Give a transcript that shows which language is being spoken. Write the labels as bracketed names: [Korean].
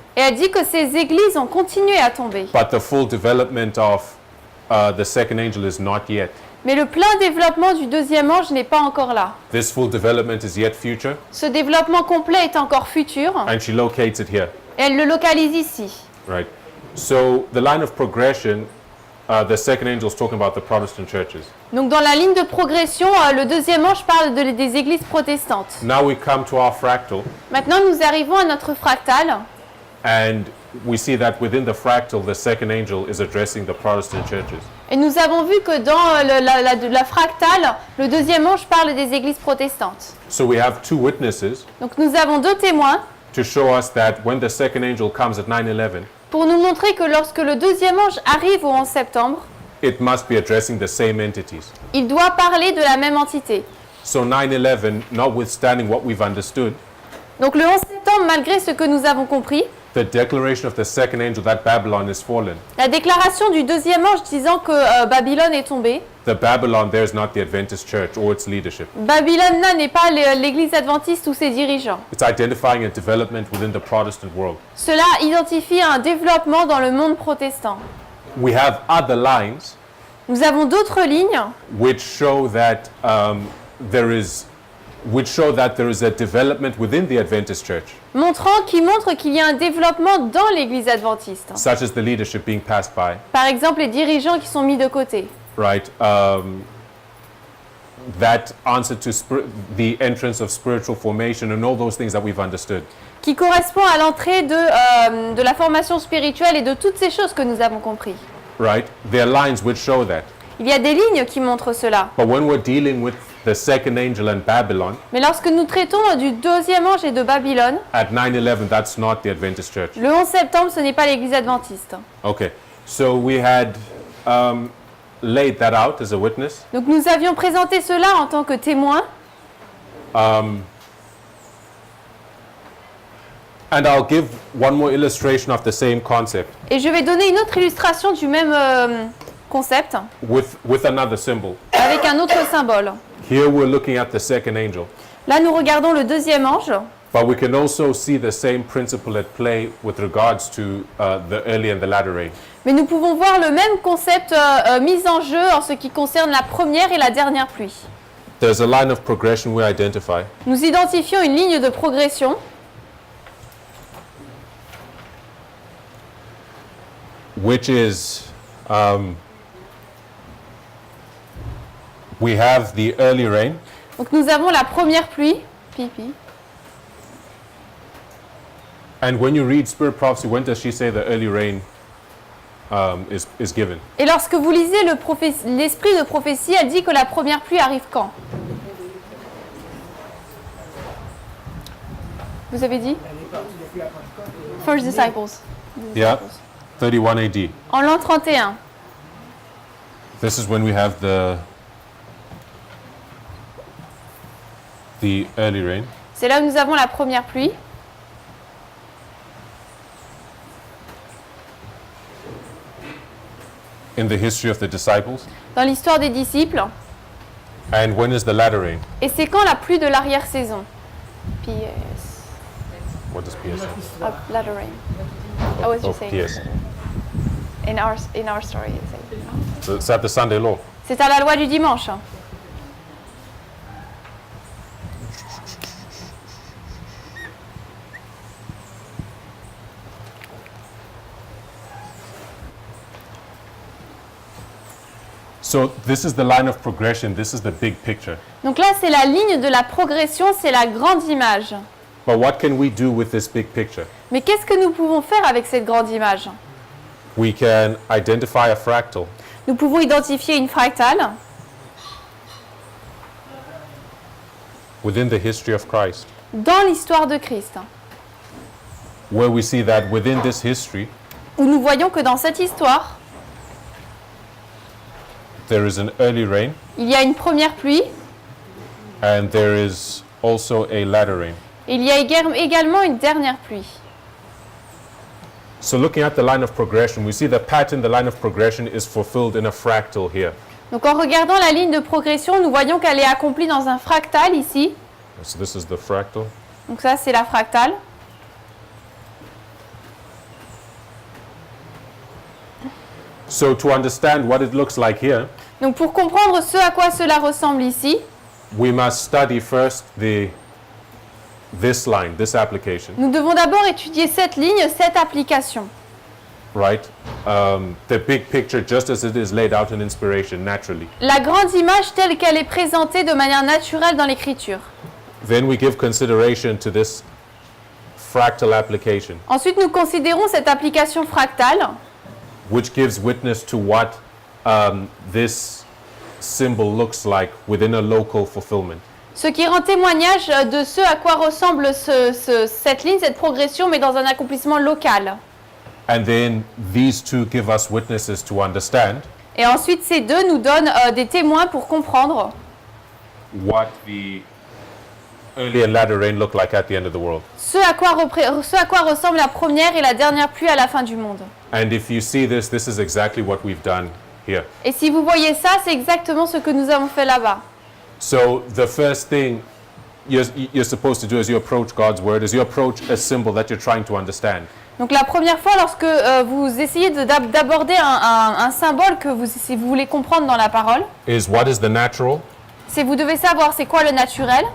[French] Et elle dit que ces églises ont continué à tomber. [English] but the full development of the second angel is not yet. [French] Mais le plein développement du deuxième ange n'est pas encore là. [English] This full development is yet future, [French] Ce développement complet est encore futur. [English] and she locates it here, [French] Et elle le localise ici. [English] right? So the line of progression, the second angel is talking about the Protestant churches. [French] Donc dans la ligne de progression, le deuxième ange parle des églises protestantes. [English] Now we come to our fractal, [French] Maintenant nous arrivons à notre fractal. [English] and we see that within the fractal, the second angel is addressing the Protestant churches. [French] Et nous avons vu que dans la fractale, le deuxième ange parle des églises protestantes. [English] So we have two witnesses [French] Donc nous avons deux témoins [English] to show us that when the second angel comes at 9/11, [French] pour nous montrer que lorsque le deuxième ange arrive au 11 septembre, [English] it must be addressing the same entities. [French] il doit parler de la même entité. [English] So 9/11, notwithstanding what we've understood, [French] Donc le 11 septembre, malgré ce que nous avons compris, [English] the declaration of the second angel that Babylon is fallen, [French] la déclaration du deuxième ange disant que Babylone est tombée, [English] the Babylon there is not the Adventist church or its leadership. [French] Babylone là n'est pas l'église adventiste ou ses dirigeants. [English] It's identifying a development within the Protestant world. [French] Cela identifie un développement dans le monde protestant. [English] We have other lines [French] Nous avons d'autres lignes [English] which show that there is a development within the Adventist church, [French] qui montrent qu'il y a un développement dans l'église adventiste. [English] such as the leadership being passed by, [French] Par exemple, les dirigeants qui sont mis de côté. [English] right? That answer to the entrance of spiritual formation and all those things that we've understood. [French] Qui correspond à l'entrée de la formation spirituelle et de toutes ces choses que nous avons compris. [English] Right? There are lines which show that. [French] Il y a des lignes qui montrent cela. [English] But when we're dealing with the second angel and Babylon, [French] Mais lorsque nous traitons du deuxième ange et de Babylone, [English] at 9/11, that's not the Adventist church. [French] le 11 septembre, ce n'est pas l'église adventiste. [English] Okay, so we had laid that out as a witness. [French] Donc nous avions présenté cela en tant que témoin. [English] And I'll give one more illustration of the same concept [French] Et je vais donner une autre illustration du même concept [English] with another symbol. [French] avec un autre symbole. [English] Here we're looking at the second angel, [French] Là, nous regardons le deuxième ange, [English] but we can also see the same principle at play with regards to the early and the latter rain. [French] mais nous pouvons voir le même concept mis en jeu en ce qui concerne la première et la dernière pluie. [English] There's a line of progression we identify, [French] Nous identifions une ligne de progression [English] which is we have the early rain, [French] Donc nous avons la première pluie, pipi. [English] and when you read Spirit Prophecy, when does she say the early rain is given? [French] Et lorsque vous lisez l'esprit de prophétie, elle dit que la première pluie arrive quand? Vous avez dit? [English] First disciples. Yeah, 31 AD. [French] En l'an 31. [English] This is when we have the early rain. [French] C'est là où nous avons la première pluie. [English] In the history of the disciples. [French] Dans l'histoire des disciples. [English] And when is the latter rain? [French] Et c'est quand la pluie de l'arrière-saison? [English] PS. What does PS say? Latter rain. I was Oh, just saying. PS. In our story. it says. So it's at the Sunday law. [French] C'est à la loi du dimanche. [English] So this is the line of progression. This is the big picture. [French] Donc là, c'est la ligne de la progression, c'est la grande image. [English] But what can we do with this big picture? [French] Mais qu'est-ce que nous pouvons faire avec cette grande image? [English] We can identify a fractal [French] Nous pouvons identifier une fractale [English] within the history of Christ, [French] dans l'histoire de Christ, [English] where we see that within this history, [French] où nous voyons que dans cette histoire, [English] there is an early rain [French] il y a une première pluie [English] and there is also a latter rain. [French] et il y a également une dernière pluie. [English] So looking at the line of progression, we see the pattern, the line of progression is fulfilled in a fractal here. [French] Donc en regardant la ligne de progression, nous voyons qu'elle est accomplie dans un fractal ici. [English] So this is the fractal. [French] Donc ça, c'est la fractale. [English] So to understand what it looks like here, [French] Donc pour comprendre ce à quoi cela ressemble ici, [English] we must study first this line, this application, [French] nous devons d'abord étudier cette ligne, cette application. [English] right? The big picture just as it is laid out in inspiration naturally. [French] La grande image telle qu'elle est présentée de manière naturelle dans l'écriture. [English] Then we give consideration to this fractal application, [French] Ensuite, nous considérons cette application fractale [English] which gives witness to what this symbol looks like within a local fulfillment. [French] ce qui rend témoignage de ce à quoi ressemble cette ligne, cette progression, mais dans un accomplissement local. [English] And then these two give us witnesses to understand [French] Et ensuite, ces deux nous donnent des témoins pour comprendre [English] what the early and latter rain look like at the end of the world. [French] ce à quoi ressemble la première et la dernière pluie à la fin du monde. [English] And if you see this, this is exactly what we've done here. [French] Et si vous voyez ça, c'est exactement ce que nous avons fait là-bas. [English] So the first thing you're supposed to do as you approach God's word is you approach a symbol that you're trying to understand. [French] Donc la première fois, lorsque vous essayez d'aborder un symbole si vous voulez comprendre dans la parole, [English] Is what is the natural? [French] c'est vous devez savoir c'est quoi le naturel.